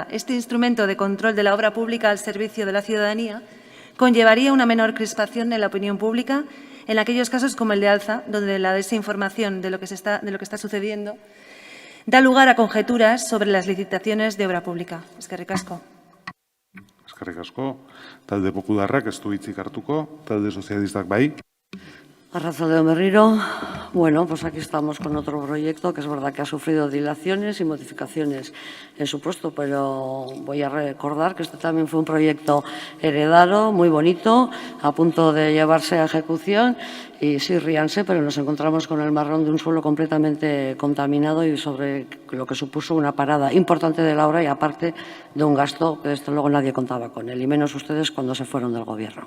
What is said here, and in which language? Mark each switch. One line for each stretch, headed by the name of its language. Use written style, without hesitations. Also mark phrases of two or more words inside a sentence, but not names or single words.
Spanish: Este instrumento de control de la obra pública al servicio de la ciudadanía conllevaría una menor crispación en la opinión pública en aquellos casos como el de Alza, donde la desinformación de lo que está sucediendo da lugar a conjeturas sobre las licitaciones de obra pública.
Basque: Eskerrik asko. Eskerrik asko. Talde Popularrak ez du hitzik hartuko, talde sozialistak bai. Arratsalde on berriro.
Spanish: Bueno, pues aquí estamos con otro proyecto que es verdad que ha sufrido dilaciones y modificaciones en su puesto, pero voy a recordar que este también fue un proyecto heredado, muy bonito, a punto de llevarse a ejecución y sí, ríanse, pero nos encontramos con el marrón de un suelo completamente contaminado y sobre lo que supuso una parada importante de la obra y aparte de un gasto que desde luego nadie contaba con él, y menos ustedes cuando se fueron del Gobierno.